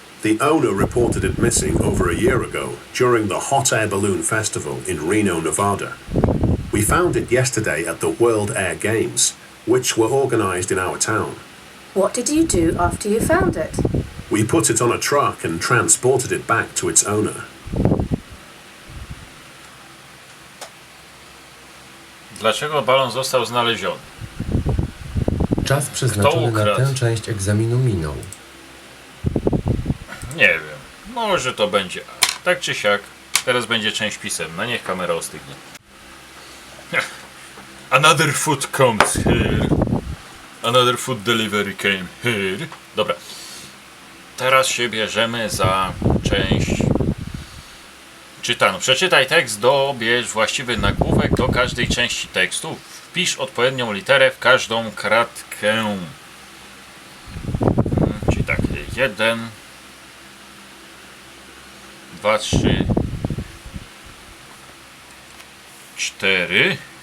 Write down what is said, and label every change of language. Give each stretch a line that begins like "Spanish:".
English: The owner reported it missing over a year ago during the Hot Air Balloon Festival in Reno, Nevada. We found it yesterday at the World Air Games, which were organized in our town. What did you do after you found it? We put it on a truck and transported it back to its owner.
Polish: Dlaczego balon został znaleziony? Czas przeznaczony na ukradł? tę część egzaminu minął. Nie wiem. Może to będzie A. Tak czy siak, teraz będzie część pisemna. Niech kamera ostygnie.
English: Another food comes here. Another food delivery came here.
Polish: Dobra. Teraz się bierzemy za część czytaną. Przeczytaj tekst, dobierz właściwy nagłówek do każdej części tekstu. Wpisz odpowiednią literę w każdą kratkę. Czyli tak, 1, 2, 3, 4.